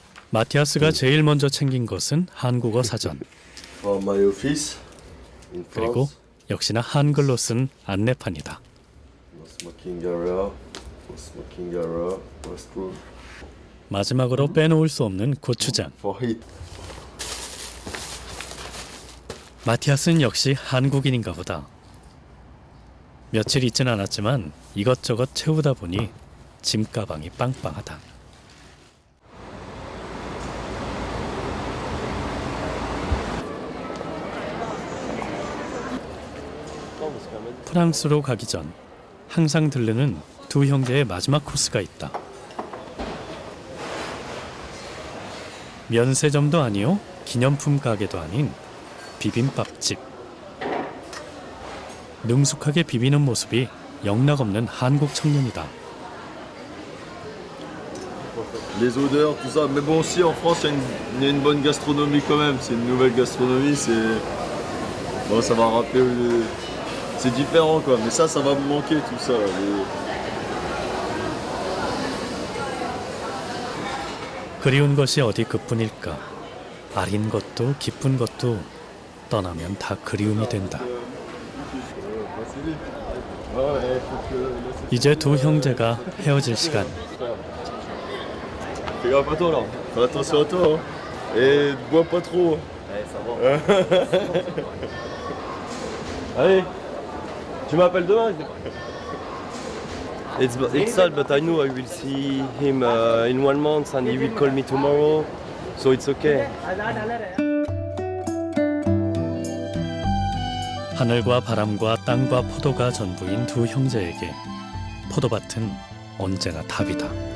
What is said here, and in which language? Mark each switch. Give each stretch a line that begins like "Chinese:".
Korean: 마티아스가 제일 먼저 챙긴 것은 한국어 사전.
English: For my office in
Korean: 그리고
English: France.
Korean: 역시나 한글로 쓴 안내판이다.
English: No smoking area, no smoking area, restroom.
Korean: 마지막으로 빼놓을 수 없는 고추장.
English: For heat.
Korean: 마티아스는 역시 한국인인가 보다. 며칠 있진 않았지만 이것저것 채우다 보니 짐가방이 빵빵하다. 프랑스로 가기 전 항상 들르는 두 형제의 마지막 코스가 있다. 면세점도 아니요, 기념품 가게도 아닌 비빔밥집. 능숙하게 비비는 모습이 영락없는 한국 청년이다.
French: Les odeurs, tout ça. Mais bon, aussi en France, il y a une bonne gastronomie quand même. C'est une nouvelle gastronomie. Bon, ça va rappeler. C'est différent quoi. Mais ça va me manquer tout ça.
Korean: 그리운 것이 어디 그뿐일까. 아린 것도 기쁜 것도 떠나면 다 그리움이 된다. 이제 두 형제가 헤어질 시간.
French: Fais gaffe à toi là. Fais attention à toi. Et bois pas trop. Allez, ça va. Allez, tu m'appelles demain.
English: It's sad, but I know I will see him in 1 month and he will call me tomorrow, so it's okay.
Korean: 하늘과 바람과 땅과 포도가 전부인 두 형제에게 포도밭은 언제나 답이다.